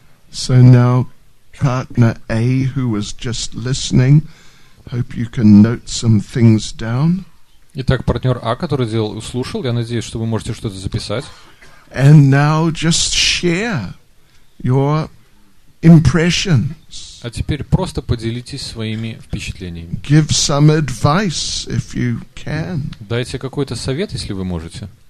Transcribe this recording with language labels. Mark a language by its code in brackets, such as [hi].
[en] So now partner A, who was just listening, hope you can note some things down. [ru] Итак, партнер А, который слушал, я надеюсь, что вы можете что-то записать. [en] And now just share your impressions. [ru] А теперь просто поделитесь своими впечатлениями. [en] Give some advice if you can. [ru] Дайте какой-то совет, если вы можете.